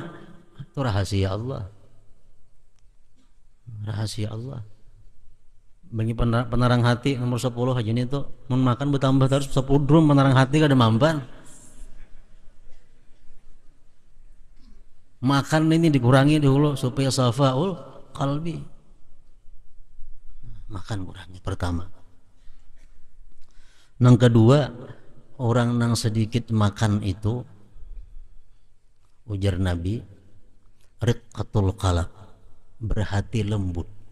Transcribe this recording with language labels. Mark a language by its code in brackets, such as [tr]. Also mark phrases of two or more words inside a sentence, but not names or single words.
[id] Itu rahasia Allah. Rahasia Allah. Bagi penerang hati nomor 10 aja ini tuh, mau makan bertambah terus 10 drum penerang hati kada mampan. Makan ini dikurangi dulu supaya [ar] safaul qalbi. [id] Makan kurangi pertama. Yang kedua, orang yang sedikit makan itu, ujar Nabi, [ar] riqqatul qalb, [id] berhati lembut.